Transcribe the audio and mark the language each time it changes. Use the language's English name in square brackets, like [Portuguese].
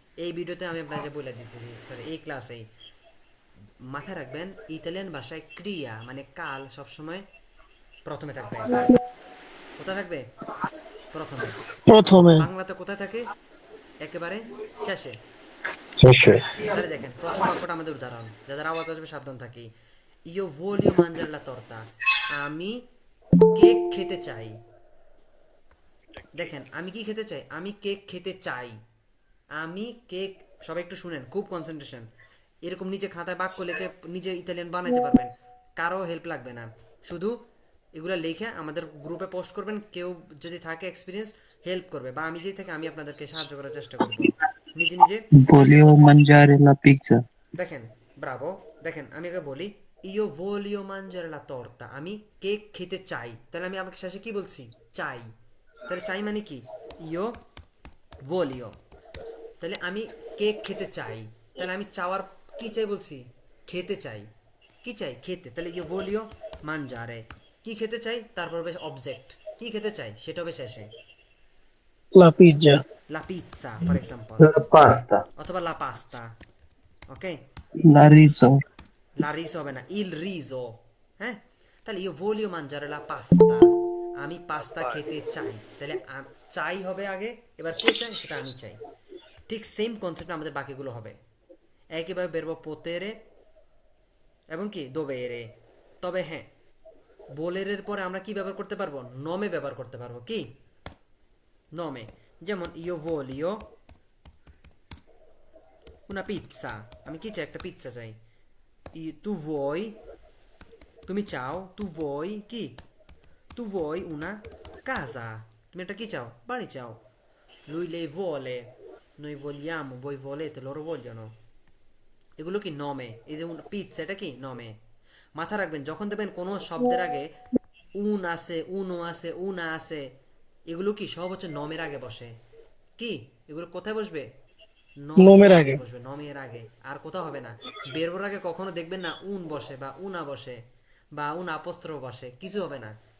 [Bangla] এই ভিডিওতে আমি আপনাদের বলে দিচ্ছি, সরি এই ক্লাসেই মাথায় রাখবেন, ইতালিয়ান ভাষায় ক্রিয়া মানে কাল সবসময় প্রথমে থাকবে। কোথায় থাকবে? প্রথমে। প্রথমে। বাংলাতে কোথায় থাকে? একেবারে শেষে। শেষে। তাহলে দেখেন, প্রথম বাক্যটা আমাদের উদাহরণ, যাদের আওয়াজ আসবে সাবধান থাকি। [Italian] Io voglio mangiare la torta. [Bangla] আমি কেক খেতে চাই। দেখেন, আমি কি খেতে চাই? আমি কেক খেতে চাই। আমি কেক, সবাই একটু শুনেন, খুব কনসেন্ট্রেশন। এরকম নিজে খাতায় বাক্য লিখে নিজে ইতালিয়ান বানাইতে পারবেন, কারো হেল্প লাগবে না। শুধু এগুলো লিখে আমাদের গ্রুপে পোস্ট করবেন। কেউ যদি থাকে এক্সপিরিয়েন্স, হেল্প করবে, বা আমি যদি থাকি আমি আপনাদেরকে সাহায্য করার চেষ্টা করব নিজে নিজে। [Italian] Voglio mangiare la pizza. [Bangla] দেখেন, ব্রাভো। দেখেন, আমি আগে বলি [Italian] ইয়ো ভোলিও মানজারে লা তোর্তা, [Bangla] আমি কেক খেতে চাই। তাহলে আমি আমাকে শেষে কি বলছি? চাই। তাহলে চাই মানে কি? [Italian] ইয়ো ভোলিও। [Bangla] তাহলে আমি কেক খেতে চাই। তাহলে আমি চাওয়ার কি চাই বলছি? খেতে চাই। কি চাই? খেতে। তাহলে [Italian] ইয়ো ভোলিও মানজারে, [Bangla] কি খেতে চাই, তারপর হবে অবজেক্ট, কি খেতে চাই সেটা হবে শেষে। [Italian] লা পিজ্জা। লা পিৎজা [English] for example, [Italian] Pasta. [Bangla] অথবা [Italian] লা পাস্তা। [Bangla] ওকে, [Italian] La riso. la riso [Bangla] হবে না, [Italian] il riso। [Bangla] হ্যাঁ, তাহলে [Italian] io voglio mangiare la pasta, [Bangla] আমি পাস্তা খেতে চাই। তাহলে চাই হবে আগে, এবার কে চাই সেটা আমি চাই। ঠিক সেম কনসেপ্ট আমাদের বাকিগুলো হবে একইভাবে। [Italian] verbo potere [Bangla] এবং কি [Italian] dovere। [Bangla] তবে হ্যাঁ, বোলেরের পরে আমরা কি ব্যবহার করতে পারবো? নমে ব্যবহার করতে পারবো। কি? নমে। [Italian] যেমন io voglio una pizza, [Bangla] আমি কি চাই? একটা পিৎজা চাই। [Italian] tu vuoi, [Bangla] তুমি চাও, [Italian] tu vuoi [Bangla] কি? [Italian] tu vuoi una casa, [Bangla] তুমি একটা কি চাও? বাড়ি চাও। [Italian] lui lei vuole, noi vogliamo, voi volete, loro vogliono। [Bangla] এগুলো কি? নমে। এই যে পিৎজা, এটা কি? নমে। মাথা রাখবেন, যখন দেখবেন কোনো শব্দের আগে উন আছে, উনো আছে, উনা আছে, এগুলো কি সব হচ্ছে নমের আগে বসে। কি? এগুলো কোথায় বসবে? নোমের আগে। বসবে, নমের আগে। আর কোথাও হবে না। বেরবোর আগে কখনো দেখবেন না উন বসে বা উনা বসে বা উন আপস্ত্র বসে, কিছু হবে না।